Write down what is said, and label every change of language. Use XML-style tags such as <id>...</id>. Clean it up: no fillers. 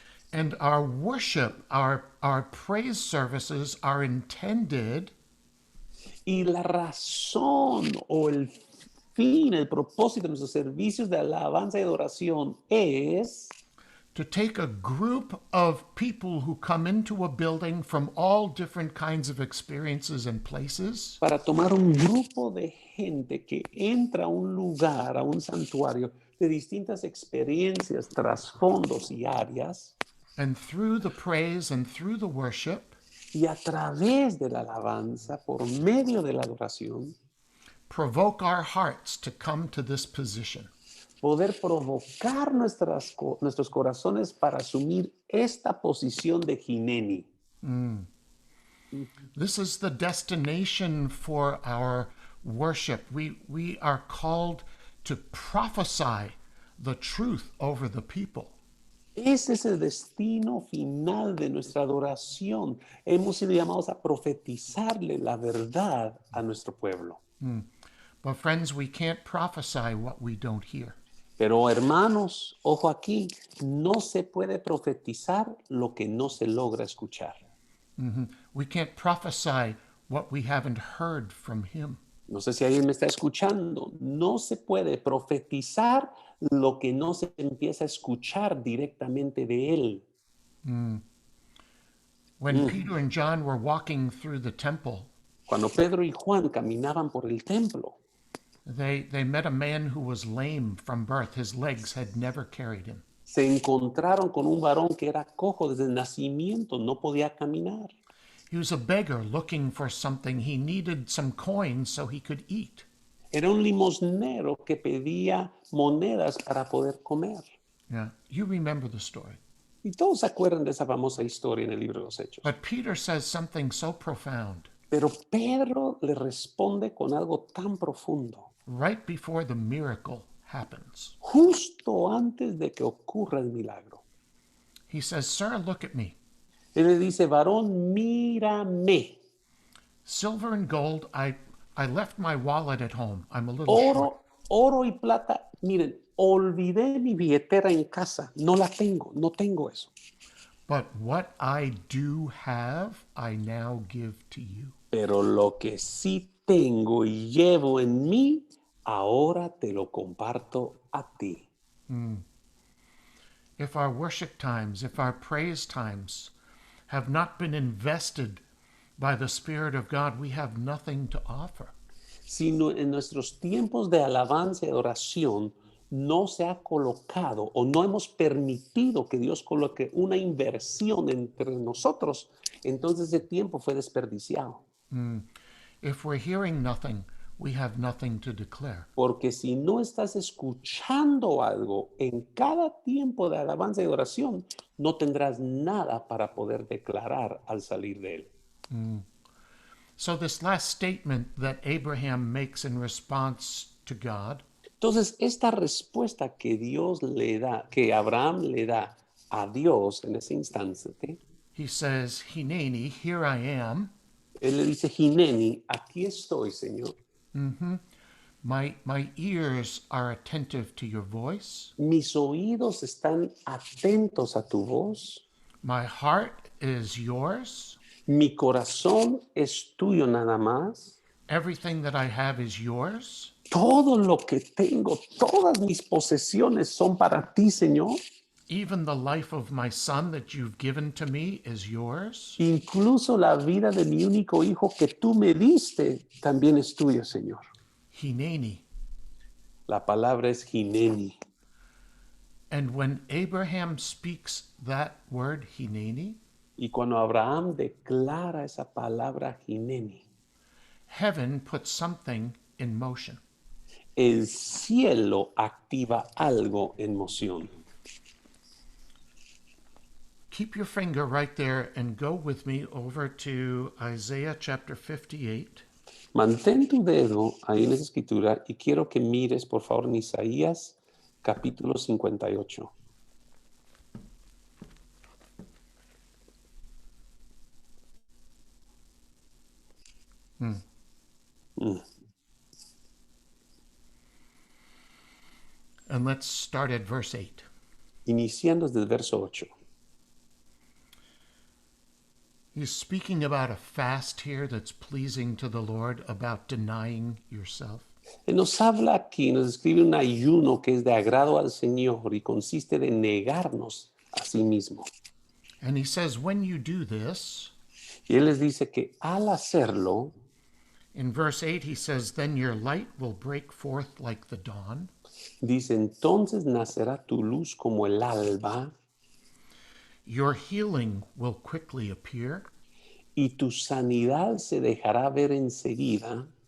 <en>And our worship, our praise services are intended</en> <es>Y la razón o el fin, el propósito de nuestros servicios de alabanza y adoración es</es> <en>to take a group of people who come into a building from all different kinds of experiences and places</en> <es>para tomar un grupo de gente que entra a un lugar, a un santuario de distintas experiencias, trasfondos y áreas,</es> <en>and through the praise and through the worship,</en> <es>y a través de la alabanza, por medio de la adoración,</es> <en>provoke our hearts to come to this position.</en> <es>poder provocar nuestros corazones para asumir esta posición de Hineni.</es> <en>This is the destination for our worship. We are called to prophesy the truth over the people.</en> <es>Ese es el destino final de nuestra adoración. Hemos sido llamados a profetizarle la verdad a nuestro pueblo.</es> <en>But friends, we can't prophesy what we don't hear.</en> <es>Pero hermanos, ojo aquí, no se puede profetizar lo que no se logra escuchar.</es> <en>We can't prophesy what we haven't heard from him.</en> <es>No sé si alguien me está escuchando. No se puede profetizar lo que no se empieza a escuchar directamente de él.</es> <en>When Peter and John were walking through the temple,</en> <es>Cuando Pedro y Juan caminaban por el templo,</es> <en>they met a man who was lame from birth. His legs had never carried him.</en> <es>se encontraron con un varón que era cojo desde el nacimiento, no podía caminar.</es> <en>He was a beggar looking for something. He needed some coins so he could eat.</en> <es>Era un limosnero que pedía monedas para poder comer.</es> <en>Yeah, you remember the story.</en> <es>Y todos se acuerdan de esa famosa historia en el libro de los Hechos.</es> <en>But Peter says something so profound</en> <es>Pero Pedro le responde con algo tan profundo.</es> <en>right before the miracle happens.</en> <es>Justo antes de que ocurra el milagro.</es> <en>He says, "Sir, look at me.</en> <es>Él le dice, varón, mírame.</es> <en>Silver and gold, I left my wallet at home. I'm a little short.</en> <es>Oro y plata. Miren, olvidé mi billetera en casa. No la tengo, no tengo eso.</es> <en>But what I do have, I now give to you."</en> <es>Pero lo que sí tengo y llevo en mí, ahora te lo comparto a ti.</es> <en>If our worship times, if our praise times have not been invested by the Spirit of God, we have nothing to offer.</en> <es>Sino en nuestros tiempos de alabanza y adoración no se ha colocado o no hemos permitido que Dios coloque una inversión entre nosotros, entonces ese tiempo fue desperdiciado.</es> <en>If we're hearing nothing, we have nothing to declare.</en> <es>Porque si no estás escuchando algo en cada tiempo de alabanza y adoración, no tendrás nada para poder declarar al salir de él.</es> <en>So this last statement that Abraham makes in response to God</en> <es>Entonces, esta respuesta que Dios le da, que Abraham le da a Dios en ese instante,</es> <en>he says, "Hineni, here I am.</en> <es>él le dice, Hineni, aquí estoy, Señor.</es> <en>My ears are attentive to your voice.</en> <es>Mis oídos están atentos a tu voz.</es> <en>My heart is yours.</en> <es>Mi corazón es tuyo nada más.</es> <en>Everything that I have is yours.</en> <es>Todo lo que tengo, todas mis posesiones son para ti, Señor.</es> <en>Even the life of my son that you've given to me is yours.</en> <es>Incluso la vida de mi único hijo que tú me diste también es tuya, Señor.</es> <he>Hineni.</he> <es>La palabra es Hineni.</es> <en>And when Abraham speaks that word, Hineni,</en> <es>Y cuando Abraham declara esa palabra Hineni,</es> <en>heaven puts something in motion.</en> <es>el cielo activa algo en moción.</es> <en>Keep your finger right there and go with me over to Isaiah chapter 58.</en> <es>Mantén tu dedo ahí en esa escritura y quiero que mires, por favor, en Isaías capítulo 58.</es> <en>And let's start at verse 8.</en> <es>Iniciando desde el verso 8.</es> <en>He's speaking about a fast here that's pleasing to the Lord, about denying yourself.</en> <es>Él nos habla aquí, nos describe un ayuno que es de agrado al Señor y consiste de negarnos a sí mismo.</es> <en>And he says, when you do this,</en> <es>Y Él les dice que al hacerlo,</es> <en>in verse 8, he says, then your light will break forth like the dawn.</en> <es>dice, entonces nacerá tu luz como el alba</es> <en>Your healing will quickly appear.</en> <es>y tu sanidad se dejará ver enseguida.</es>